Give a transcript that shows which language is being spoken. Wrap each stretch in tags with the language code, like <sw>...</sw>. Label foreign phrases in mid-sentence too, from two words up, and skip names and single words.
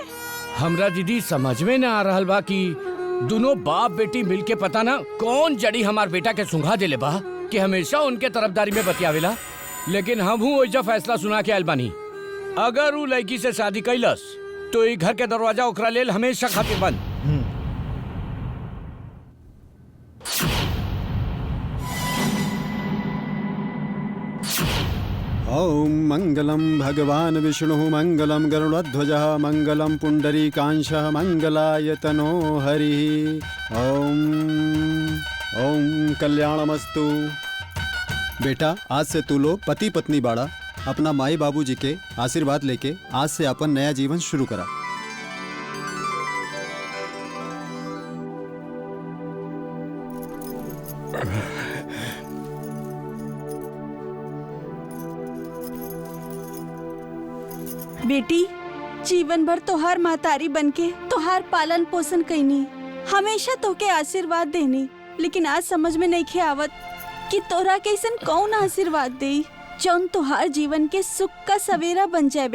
<bho>हमरा दीदी समझ में ना आ रहल बा कि दोनों बाप बेटी मिलके पता ना कौन जड़ी हमार बेटा के सुंघा देले बा कि हमेशा उनके तरफदारी में बतियावेला। लेकिन हम हूँ वैसा फैसला सुना के आयल बानी, अगर वो लड़की से शादी कैलस तो ये घर के दरवाजा ओकरा लेल हमेशा खातिर बंद।</bho> <sa>ओम मंगलम भगवान विष्णु मंगलम गरुड़ध्वजः मंगलम पुंडरीकांशः मंगलायतनो हरि। ओम ओम कल्याणमस्तु।</sa> <bho>बेटा आज से तू लोग पति पत्नी बाड़ा, अपना माई बाबूजी के आशीर्वाद लेके आज से अपन नया जीवन शुरू करा। बेटी जीवन भर तोहार महतारी बनके तोहार पालन पोषण कैनी, हमेशा तोके आशीर्वाद देनी, लेकिन आज समझ में नहीं खे आवत कि तोरा कैसन कौन आशीर्वाद दे जौन तोहार जीवन के सुख का सवेरा बन जाए।</bho>